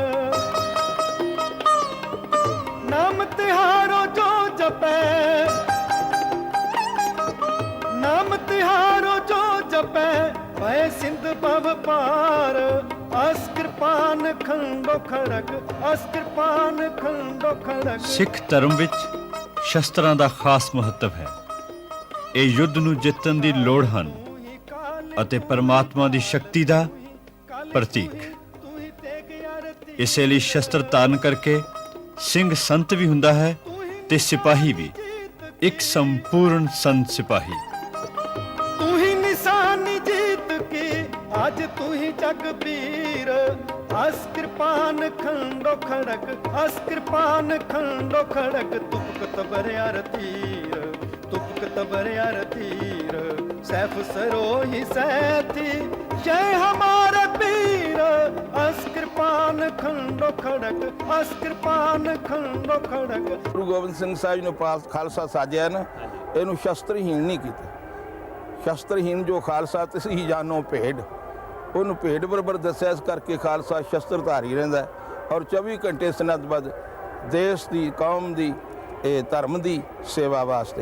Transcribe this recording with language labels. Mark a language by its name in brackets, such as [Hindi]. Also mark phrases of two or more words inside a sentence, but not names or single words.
[Braj] नाम तिहारो जो जपे, नाम तिहारो जो जपे, भय सिंध भव पार। अस कृपान खंडो खड़क अस कृपान खंडो खड़क। [Punjabi] ਸਿੱਖ ਧਰਮ ਵਿੱਚ ਸ਼ਸਤਰਾਂ ਦਾ ਖਾਸ ਮਹੱਤਵ ਹੈ। ਇਹ ਯੁੱਧ ਨੂੰ ਜਿੱਤਣ ਦੀ ਲੋੜ ਹਨ ਅਤੇ ਪਰਮਾਤਮਾ ਦੀ ਸ਼ਕਤੀ ਦਾ ਪ੍ਰਤੀਕ। ਇਸੇ ਲਈ ਸ਼ਸਤਰ ਧਾਰਨ ਕਰਕੇ ਸਿੰਘ ਸੰਤ ਵੀ ਹੁੰਦਾ ਹੈ ਤੇ ਸਿਪਾਹੀ ਵੀ, ਇੱਕ ਸੰਪੂਰਨ ਸੰਤ ਸਿਪਾਹੀ। [Braj] ਤੂੰ ਹੀ ਨਿਸ਼ਾਨੀ ਜੀਤ ਕੀ, ਅੱਜ ਤੂੰ ਹੀ ਜਗਬੀਰ। ਅਸ ਕਿਰਪਾਨ ਖੰਡੋ ਖੜਕ ਅਸ ਕਿਰਪਾਨ ਖੰਡੋ ਖੜਕ, ਤੁਪਕ ਤਬਰ ਯਾਰ ਤੀਰ ਤੁਪਕ ਤਬਰ ਯਾਰ ਤੀਰ ਸੈਫ ਸरोही सैथी जय हमारे पीर। अस कृपान खंडो खड़क अस कृपान खंडो खड़क। [Punjabi] ਗੁਰੂ ਗੋਬਿੰਦ ਸਿੰਘ ਸਾਹਿਬ ਜੀ ਨੇ ਖਾਲਸਾ ਸਾਜਿਆ ਨਾ, ਇਹਨੂੰ ਸ਼ਸਤਰਹੀਣ ਨਹੀਂ ਕੀਤਾ। [Braj] ਸ਼ਸਤਰਹੀਣ ਜੋ ਖਾਲਸਾ ਤਿਸ ਹੀ ਜਾਨੋ ਭੇਡ, [Punjabi] ਉਹਨੂੰ ਭੇਡ ਬਰਾਬਰ ਦੱਸਿਆ। ਇਸ ਕਰਕੇ ਖਾਲਸਾ ਸ਼ਸਤਰਧਾਰੀ ਰਹਿੰਦਾ ਔਰ 24 ਘੰਟੇ ਸਨੱਧਬੱਧ ਦੇਸ਼ ਦੀ, ਕੌਮ ਦੀ, ਇਹ ਧਰਮ ਦੀ ਸੇਵਾ ਵਾਸਤੇ।